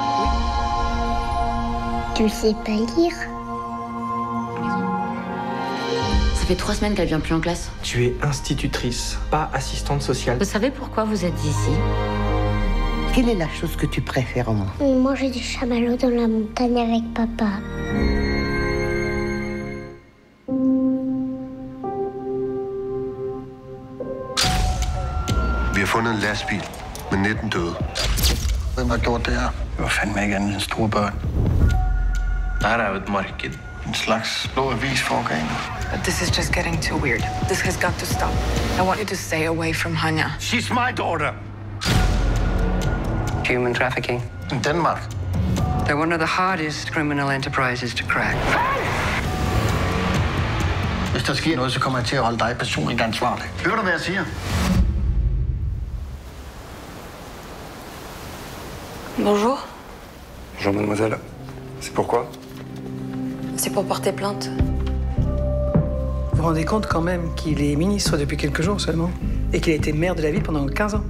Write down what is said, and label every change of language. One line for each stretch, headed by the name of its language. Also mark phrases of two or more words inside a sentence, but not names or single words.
French: Tu sais pas lire? Ça fait 3 semaines qu'elle vient plus en classe. Tu es institutrice, pas assistante sociale. Vous savez pourquoi vous êtes ici? Quelle est la chose que tu préfères au monde? Manger du chamallow dans la montagne avec papa.
Danish: Vi har fundet en lastbil med 19 døde. Hvem har gjort det her? Det var fandme ikke andet end store børn. Det her er jo et marked. En slags blå avisforgang.
English: This is just getting too weird. This has got to stop. I want you to stay away from Hanya. She's my daughter. Human trafficking. In Denmark. They're one of the hardest criminal enterprises to crack.
Danish: Hvis der sker noget, så kommer jeg til at holde dig personligt ansvarlig. Hører du, hvad jeg siger?
French: Bonjour. Bonjour, mademoiselle. C'est pourquoi? C'est pour porter plainte. Vous vous rendez compte quand même qu'il est ministre depuis quelques jours seulement et qu'il a été maire de la ville pendant 15 ans?